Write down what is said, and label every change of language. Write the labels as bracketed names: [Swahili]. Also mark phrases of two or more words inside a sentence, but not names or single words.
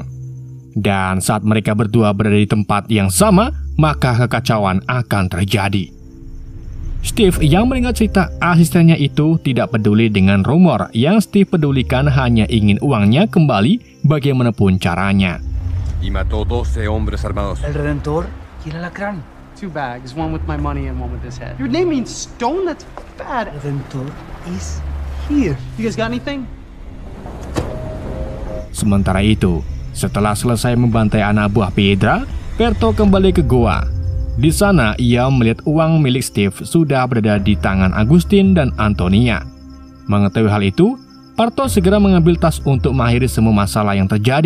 [Indonesian] Dan saat mereka berdua berada di tempat yang sama, maka kekacauan akan terjadi. Steve yang mendengar cerita asistennya itu tidak peduli dengan rumor. Yang Steve pedulikan hanya ingin uangnya kembali bagaimanapun caranya. [Spanish] Y mató 12 hombres armados. El Redentor y el Alacrán. [English] 2 bags, one with my money and one with his head. Your name means stone? That's bad. El Redentor is here. You guys got anything? [Indonesian] Sementara itu, Setelah selesai membantai anak buah Piedra, Perto kembali ke goa. Di sana ia melihat uang milik Steve sudah berada di tangan Agustin dan Antonia. Mengetahui hal itu, Parto segera mengambil tas untuk mengakhiri semua masalah yang terjadi.